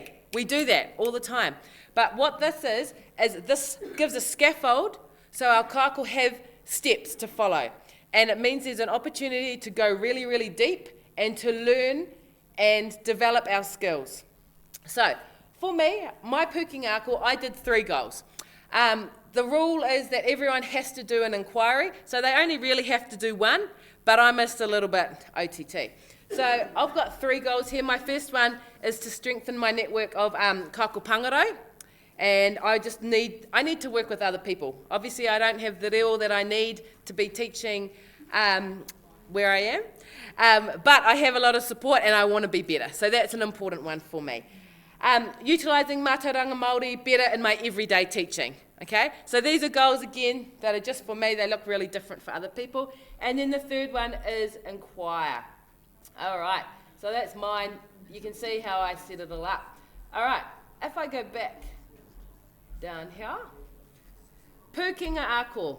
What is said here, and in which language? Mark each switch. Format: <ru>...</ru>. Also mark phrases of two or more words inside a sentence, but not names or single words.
<en>We do that all the time. But what this is this gives a scaffold so our kāko have steps to follow. And it means there's an opportunity to go really, really deep and to learn and develop our skills. So, for me, my</en> <mi>pukinga ako,</mi> <en>I did 3 goals. The rule is that everyone has to do an inquiry, so they only really have to do 1, but I missed a little bit OTT. So I've got 3 goals here. My first one is to strengthen my network of</en> <mi>kāko pangaro,</mi> <en>and I need to work with other people. Obviously, I don't have the reo that I need to be teaching where I am, but I have a lot of support and I want to be better. So that's an important one for me. Utilising</en> <mi>mātauranga Māori</mi> <en>better in my everyday teaching. Okay, so these are goals again that are just for me. They look really different for other people. And then the third one is inquire. All right, so that's mine. You can see how I set it all up. All right, if I go back down here,</en> <mi>pukinga ako.</mi>